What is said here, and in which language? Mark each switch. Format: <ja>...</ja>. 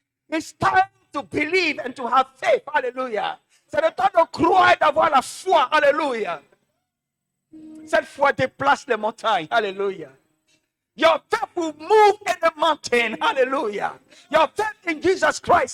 <en>It's time to believe and to have faith. Hallelujah.</en> <fr>C'est le temps de croire et d'avoir la foi. Alléluia. Cette foi déplace les montagnes. Alléluia.</fr> <en>Your faith will move in the mountain. Hallelujah. Your faith in Jesus Christ.</en>